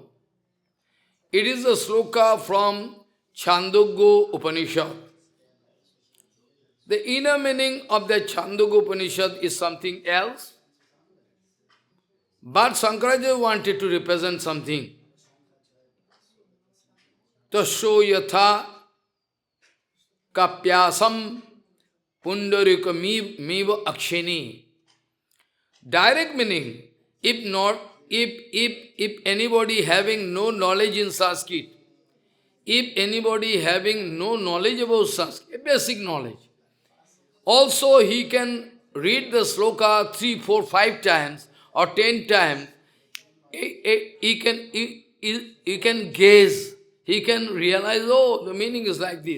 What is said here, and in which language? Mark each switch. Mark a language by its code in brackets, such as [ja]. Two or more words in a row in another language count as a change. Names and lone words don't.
[en] It is a sloka from Chandogya Upanishad. The inner meaning of the Chandogya Upanishad is something else. But Shankaracharya wanted to represent something. [sa] Tasho yatha kapyasam pundarika miva akshini. [en] Direct meaning, if anybody having no knowledge in Sanskrit, if anybody having no knowledge about Sanskrit, basic knowledge, also he can read the sloka 3, 4, 5 times or 10 times, he can gaze, he can realize, oh, the meaning is like this.